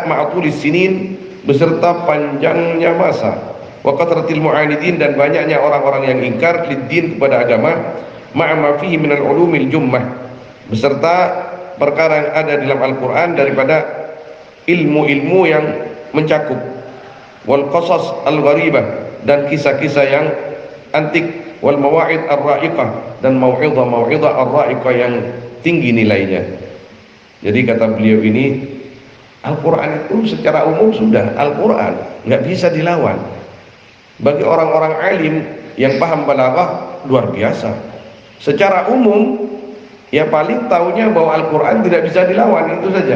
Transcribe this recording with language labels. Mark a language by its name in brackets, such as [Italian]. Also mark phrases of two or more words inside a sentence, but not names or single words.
[Arabic] مع طول السنين, [Indonesian] beserta panjangnya masa, [Arabic] وكثرة المعاندين, [Indonesian] dan banyaknya orang-orang yang ingkar lid-din, kepada agama, [Arabic] مع ما فيه من العلوم الجمة, [Indonesian] beserta perkara yang ada dalam Al-Quran daripada ilmu-ilmu yang mencakup, [Arabic] والقصص الغريبة, [Indonesian] dan kisah-kisah yang antik, [Arabic] والمواعظ الرائقة, [Indonesian] dan [Arabic] موعظة الرائقة [Indonesian] yang tinggi nilainya. Jadi kata beliau ini, Al-Quran itu secara umum sudah Al-Quran, nggak bisa dilawan. Bagi orang-orang alim yang paham balaghah luar biasa. Secara umum ya paling tahunya bahwa Al-Quran tidak bisa dilawan, itu saja.